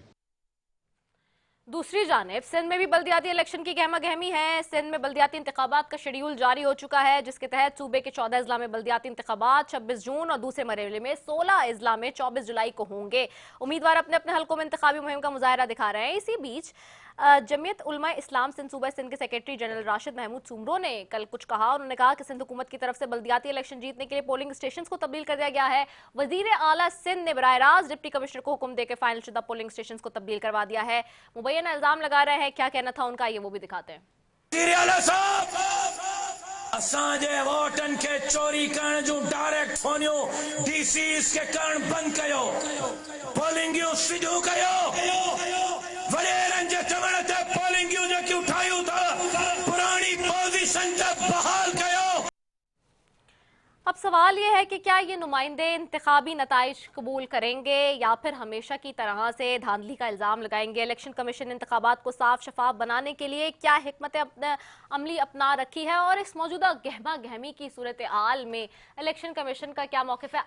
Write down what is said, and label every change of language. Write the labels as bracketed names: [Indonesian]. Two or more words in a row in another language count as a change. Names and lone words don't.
[Urdu] دوسری جانب سندھ میں بھی بلدیاتی الیکشن کی گہما گہمی ہے. سندھ میں بلدیاتی انتخابات کا شیڈول جاری ہو چکا ہے، جس کے تحت صوبے کے 14 اضلاع میں بلدیاتی انتخابات 26 جون اور دوسرے مرحلے میں 16 اضلاع میں 24 جولائی کو ہوں گے. امیدوار اپنے اپنے حلقوں میں انتخابی مہم کا مظاہرہ دکھا رہے ہیں. اسی بیچ جمعیت علماء اسلام سندھ صوبہ سندھ کے [English] secretary general [Urdu] راشد محمود سومرو نے کل کچھ کہا. انہوں نے کہا کہ سندھ حکومت کی طرف سے بلدیاتی الیکشن جیتنے کے لیے [English] polling station [Urdu] کو تبدیل کر دیا گیا ہے. وزیر اعلیٰ سندھ نے براہ راست [English] deputy commissioner [Urdu] کو حکم دے کر فائنل شدہ [English] polling station [Urdu] کو تبدیل کروا دیا ہے. مبینہ الزام لگا رہے ہیں۔ کیا کہنا تھا ان کا، یہ وہ بھی دکھاتے ہیں. [Sindhi] असांजे वोटन के चोरी करण जो डायरेक्ट फोनियो डीसी के करण बंद कयो, पोलिंग सिधू कयो, वडेरन जे चवण ते पोलिंग जेकी उठायूं था पुरानी पोजीशन ते बहाल कयो। [Urdu] اب سوال یہ ہے کہ کیا یہ نمائندے انتخابی نتائج قبول کریں گے یا پھر ہمیشہ کی طرح سے دھاندلی کا الزام لگائیں گے. [English] election commission [Urdu] انتخابات کو صاف شفاف بنانے کے لیے کیا حکمت عملی اپنا رکھی ہے اور اس موجودہ گہما گہمی کی صورت حال میں [English] election commission [Urdu] کا کیا موقف ہے.